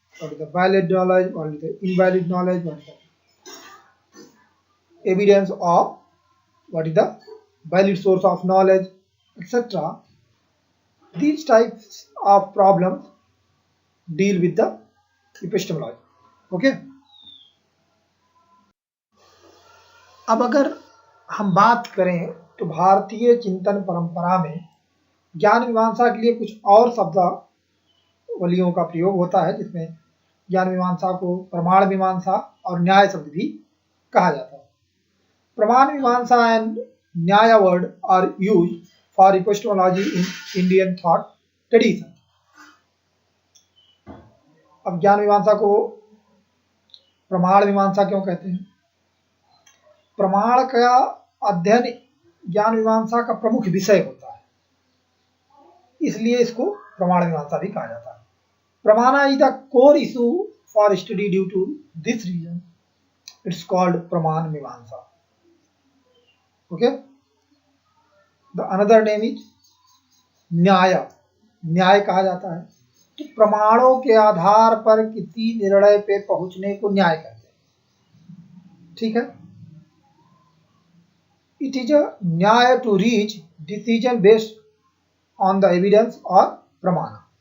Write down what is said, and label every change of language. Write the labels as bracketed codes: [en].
[en] What is the valid knowledge? What is the invalid knowledge? What is the evidence of? What is the valid source of knowledge, etc. These types of problems deal with the epistemology. Okay? [hi] अब अगर हम बात करें तो भारतीय चिंतन परंपरा में ज्ञान मीमांसा के लिए कुछ और शब्दावलियों का प्रयोग होता है, जिसमें ज्ञान मीमांसा को प्रमाण मीमांसा और न्याय शब्द भी कहा जाता है। [en] Pramana mimamsa and nyaya word are used for epistemology in Indian thought tradition. [hi] अब ज्ञान मीमांसा को प्रमाण मीमांसा क्यों कहते हैं? प्रमाण का अध्ययन ज्ञान मीमांसा का प्रमुख विषय होता है, इसलिए इसको प्रमाण मीमांसा भी कहा जाता है। [en] Pramana is the core issue for study due to this reason it's called pramana mimamsa. Okay, The another name is nyaya. [hi] न्याय कहा जाता है तो प्रमाणों के आधार पर किसी निर्णय पे पहुंचने को न्याय कहते हैं। ठीक है, [en] It is a nyaya to reach decision based on the evidence और प्रमाण।